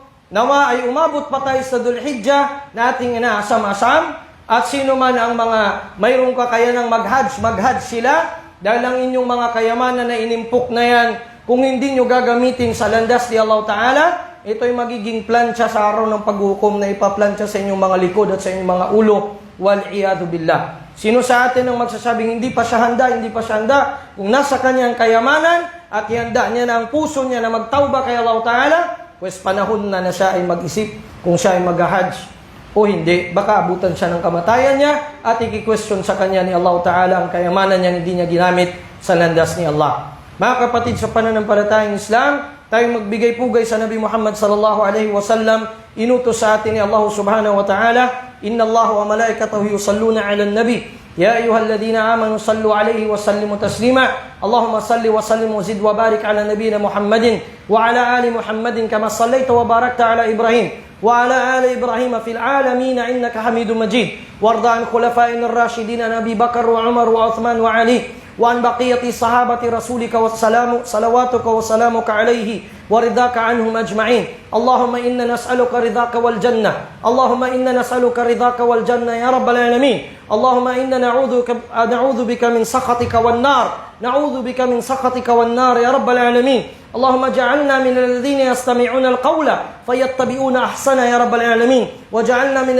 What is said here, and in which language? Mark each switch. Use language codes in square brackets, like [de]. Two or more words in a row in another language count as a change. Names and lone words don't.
[tl] Nawa ay umabot pa tayo sa Dhul-Hijjah na ating inaasam-asam, at sino man ang mga mayroong kakayanang mag-hajj sila, dahil ang inyong mga kayamanan na inimpok na yan, kung hindi nyo gagamitin sa landas ni Allah Ta'ala, ito'y magiging plancha sa araw ng paghukom na ipaplantsa sa inyong mga likod at sa inyong mga ulo, [ar] والعياذ بالله. [tl] Sino sa atin ang magsasabing hindi pa siya handa, kung nasa kanyang kayamanan at ihanda niya na ang puso niya na magtawba kay Allah Ta'ala, pues panahon na siya ay mag-isip kung siya ay mag-hajj o hindi. Baka abutan siya ng kamatayan niya at i-question sa kanya ni Allah Ta'ala ang kayamanan niya hindi niya ginamit sa landas ni Allah. Mga kapatid, sa pananampalatayang Islam, tayong magbigay pugay sa Nabi Muhammad [ar] صلى الله عليه وسلم. [tl] Inutos sa atin ni Allah [ar] سبحانه وتعالى، إن الله وملائكته يصلون على النبي. يا أيها الذين آمنوا صلوا عليه وسلموا تسليما. اللهم صل وسلم وزد وبارك على نبينا محمد وعلى آل محمد كما صليت وباركت على إبراهيم وعلى آل إبراهيم في العالمين إنك حميد مجيد. وارض عن الخلفاء الراشدين أبي بكر وعمر وعثمان وعلي وعن بقية صحابة رسولك وصلواتك وسلامك عليه ورداك عنهم أجمعين اللهم إنا نسألك رضاك والجنة اللهم إنا نسألك رضاك والجنة يا رب العالمين اللهم إنا نعوذ بك من سخطك والنار يا رب العالمين اللهم اجعلنا من الذين يستمعون القول فيتبعون أحسنه يا رب العالمين وجعلنا من